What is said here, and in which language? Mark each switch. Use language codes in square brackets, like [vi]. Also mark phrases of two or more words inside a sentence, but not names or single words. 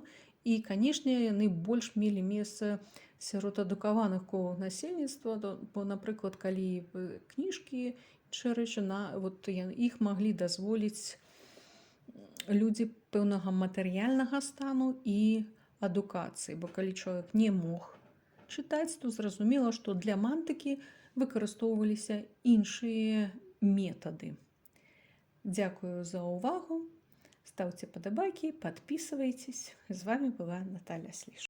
[be] І, канешне, яны больш мелі месца сярод адукаваных колаў насельніцтва, бо, напрыклад, калі кніжкі, іншыя рэчы, іх маглі дазволіць людзі пэўнага матэрыяльнага стану і адукацыі, бо калі чалавек не мог чытаць, то зразумела, што для мантыкі выкарыстоўваліся іншыя метады. Дзякую за ўвагу. [ru] Ставьте подобайки, подписывайтесь. С вами была Наталья Слиш.